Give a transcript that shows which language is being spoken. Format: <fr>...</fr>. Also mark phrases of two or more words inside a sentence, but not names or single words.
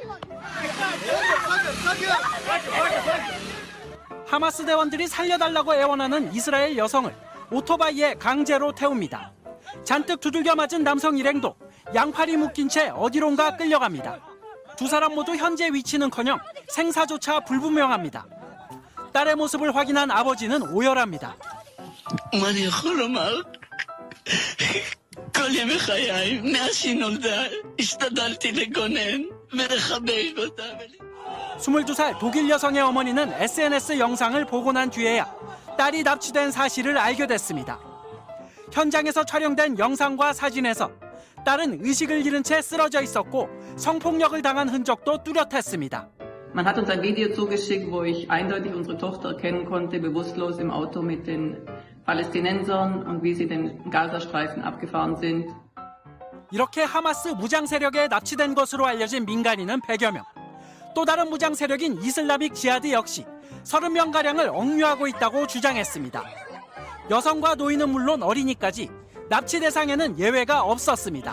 <ko>하마스 대원들이 살려달라고 애원하는 이스라엘 여성을 오토바이에 강제로 태웁니다. 잔뜩 두들겨 맞은 남성 일행도 양팔이 묶인 채 어디론가 끌려갑니다. 두 사람 모두 현재 위치는커녕 생사조차 불분명합니다. 딸의 모습을 확인한 아버지는 오열합니다.</ko> <he>מה אני יכול לומר? כל ימי חיי, מאז שהיא נולדה, השתדלתי לגונן ולחבק אותה.</he> <ko>22살 독일 여성의 어머니는 SNS 영상을 보고 난 뒤에야 딸이 납치된 사실을 알게 됐습니다. 현장에서 촬영된 영상과 사진에서 딸은 의식을 잃은 채 쓰러져 있었고 성폭력을 당한 흔적도 뚜렷했습니다.</ko> <de>Man hat uns ein Video zugeschickt, wo ich eindeutig unsere Tochter erkennen konnte, bewusstlos im Auto mit den Palästinensern und wie sie den Gazastreifen abgefahren sind.</de> <ko>이렇게 하마스 무장 세력에 납치된 것으로 알려진 민간인은 100여 명. 또 다른 무장 세력인 이슬라믹 지하드 역시 30명가량을 억류하고 있다고 주장했습니다. 여성과 노인은 물론 어린이까지 납치 대상에는 예외가 없었습니다.</ko>